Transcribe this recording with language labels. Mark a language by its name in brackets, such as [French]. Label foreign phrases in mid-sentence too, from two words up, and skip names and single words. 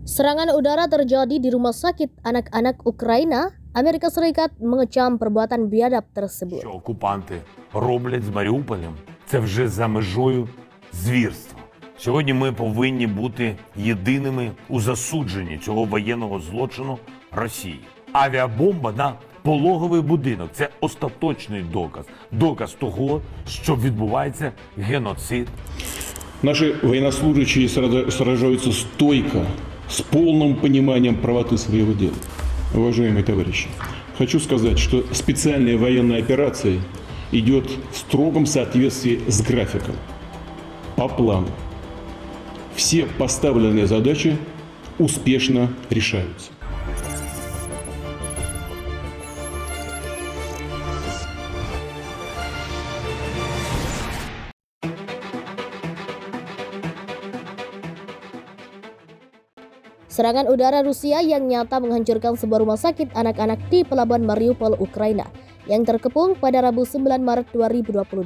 [Indonesian] Serangan udara terjadi di rumah sakit anak-anak Ukraina. Америка Serikat mengecam perbuatan biadab tersebut. [Ukrainian] Що окупанти роблять з Маріуполем, це вже за межою звірства. Сьогодні ми повинні бути єдиними у засудженні цього воєнного злочину Росії. Авіабомба на пологовий будинок – це остаточний доказ того, що відбувається геноцид. [Russian] Наши военнослужащие сражаются стойко, с полным пониманием правоты своего дела. Уважаемые товарищи, хочу сказать, что специальная военная операция идет в строгом соответствии с графиком, по плану. Все поставленные задачи успешно решаются. [Indonesian] Serangan udara Rusia yang nyata menghancurkan sebuah rumah sakit anak-anak di pelabuhan Mariupol, Ukraina yang terkepung pada Rabu 9 Maret 2022.